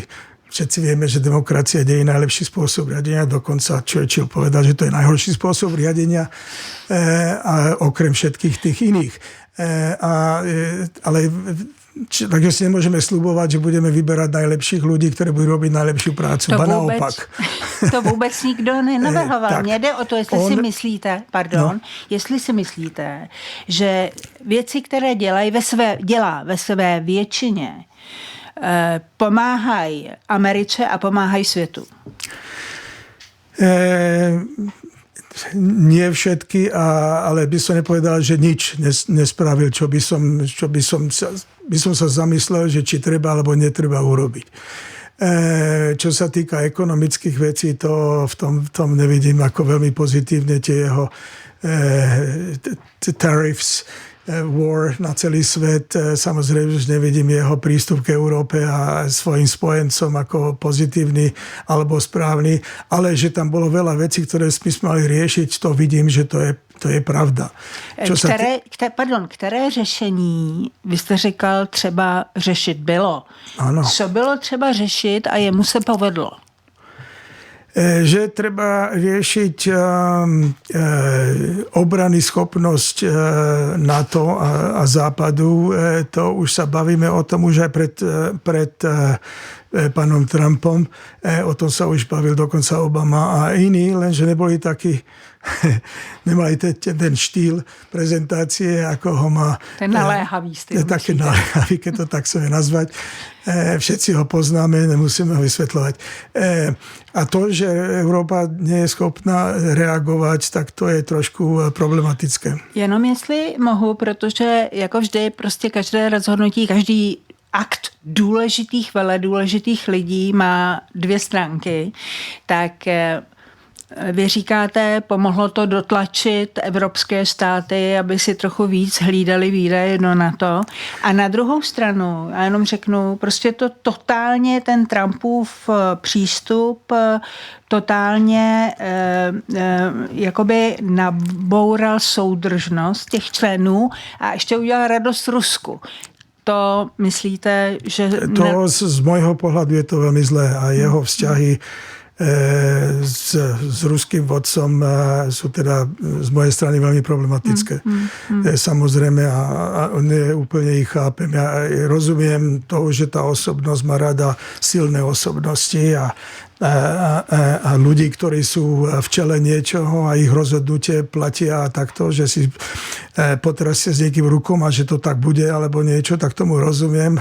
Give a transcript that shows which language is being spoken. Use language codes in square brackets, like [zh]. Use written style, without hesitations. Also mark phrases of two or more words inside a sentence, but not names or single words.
[sk] Všetci vieme, že demokracia nie je najlepší spôsob riadenia, dokonca Churchill povedal, že to je najhorší spôsob riadenia a okrem všetkých tých iných. Ale takže si nemôžeme sľubovať, že budeme vyberať najlepších ľudí, ktorí budú robiť najlepšiu prácu. Naopak. [cs] To vůbec nikdo nenavrhoval. Mně jde o to, jestli si myslíte, že věci, které dělá ve své většině, pomáhají Americe a pomáhají světu. [sk] Nie všetky, ale by som nepovedal, že nič nespravil, čo by som sa zamyslel, že či treba alebo netreba urobiť. Čo sa týka ekonomických vecí, to v tom nevidím ako veľmi pozitívne tie jeho [en] tariffs, war [sk] na celý svet. Samozrejme, že nevidím jeho prístup k Európe a svojim spojencom ako pozitívny alebo správny, ale že tam bolo veľa vecí, ktoré sme mali riešiť, to vidím, že to je pravda. [cs] Které řešení, vy jste říkal, třeba řešit bylo. Ano. Co bylo třeba řešit a jemu se povedlo? [sk] Že treba riešiť obrany schopnosť NATO a Západu. To už sa bavíme o tom už aj pred pánom Trumpom. O tom sa už bavil dokonca Obama a iní, lenže neboli takí, nemali ten štýl prezentácie, ako ho má... [cs] Ten naléhavý styl. [sk] Také naléhavý, keď to tak chceme nazvať. Všetci ho poznáme, nemusíme ho vysvetľovať. A to, že Európa nie je schopná reagovať, tak to je trošku problematické. [cs] Jenom jestli mohu, protože jako vždy prostě každé rozhodnutí, každý akt důležitých, veledůležitých lidí má dvě stránky, tak vy říkáte, pomohlo to dotlačit evropské státy, aby si trochu víc hlídali výdaje do NATO. A na druhou stranu, já jenom řeknu, prostě to totálně ten Trumpův přístup totálně jakoby naboural soudržnost těch členů a ještě udělal radost Rusku. To myslíte, že... [sk] To z môjho pohľadu je to veľmi zlé a jeho vzťahy s ruským vodcom sú teda z mojej strany veľmi problematické. Samozrejme a nie úplne ich chápem. Ja rozumiem toho, že tá osobnosť má rada silné osobnosti a ľudí, ktorí sú v čele niečoho a ich rozhodnutie platia takto, že si potrasia s niekým rukom a že to tak bude alebo niečo, tak tomu rozumiem.